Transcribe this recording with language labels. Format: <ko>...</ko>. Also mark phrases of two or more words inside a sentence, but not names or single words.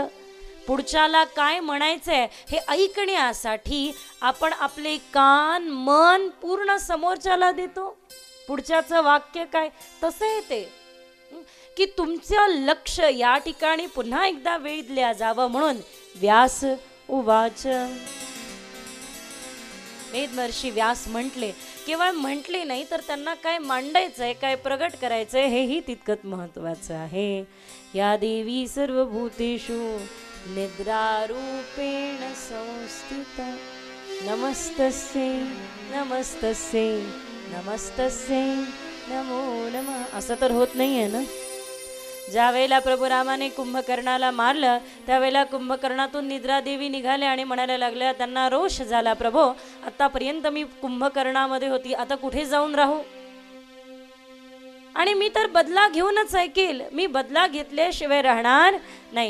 <mr>पुढच्याला काय म्हणायचंय हे ऐकण्यासाठी आपण आपले कान मन पूर्ण समोरच्याला देतो. पुढच्याचं वाक्य काय तसं आहे ते, की तुमचं लक्ष या ठिकाणी पुन्हा एकदा वेधल्या जावं म्हणून व्यास उवाच. वेदमहर्षी व्यास म्हटले, केवळ म्हटले नाही तर त्यांना काय मांडायचंय, काय प्रगट करायचंय हेही तितकंच महत्वाचं आहे.</mr> <sa>या देवी सर्वभूतेषु निद्रारूपेण संस्थिता नमस्तस्यै नमस्तस्यै नमस्तस्यै नमो नमः.</sa> <mr>असं तर होत नाहीये ना? ज्या वेळेला प्रभू रामाने कुंभकर्णाला मारलं त्यावेळेला कुंभकर्णातून निद्रादेवी निघाल्या आणि म्हणायला लागल्या, त्यांना रोष झाला, प्रभो आतापर्यंत मी कुंभकर्णामध्ये होती, आता कुठे जाऊन राहू? आणि मी तर बदला घेऊनच ऐकेल, मी बदला घेतल्याशिवाय राहणार नाही.</mr>